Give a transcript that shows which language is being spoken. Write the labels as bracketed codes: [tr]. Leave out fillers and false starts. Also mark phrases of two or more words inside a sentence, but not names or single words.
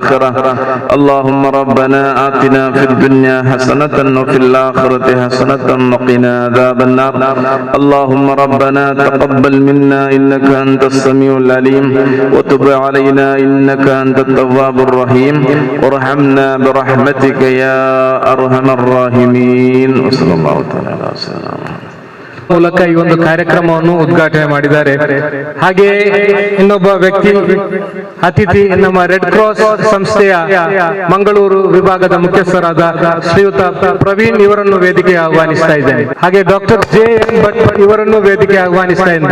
[ar] اللهم ربنا آتنا في الدنيا حسنة وفي الآخرة حسنة وقنا عذاب النار. اللهم ربنا تقبل منا إنك أنت السميع العليم وتب علينا إنك أنت التواب الرحيم وارحمنا برحمتك يا أرحم الراحمين. وصلى الله تعالى على سيدنا محمد. [kn] ಮೂಲಕ ಈ ಒಂದು ಕಾರ್ಯಕ್ರಮವನ್ನು ಉದ್ಘಾಟನೆ ಮಾಡಿದ್ದಾರೆ. ಹಾಗೆಯೇ ಇನ್ನೊಬ್ಬ ವ್ಯಕ್ತಿ ಅತಿಥಿ ನಮ್ಮ ರೆಡ್ ಕ್ರಾಸ್ ಸಂಸ್ಥೆಯ ಮಂಗಳೂರು ವಿಭಾಗದ ಮುಖ್ಯಸ್ಥರಾದ ಶ್ರೀಯುತ ಪ್ರವೀಣ್ ಇವರನ್ನು ವೇದಿಕೆಗೆ ಆಹ್ವಾನಿಸ್ತಾ ಇದ್ದೇನೆ. ಹಾಗೆ ಡಾಕ್ಟರ್ JN ಭಟ್ ಇವರನ್ನು ವೇದಿಕೆಗೆ ಆಹ್ವಾನಿಸ್ತಾ ಇದ್ದೇನೆ.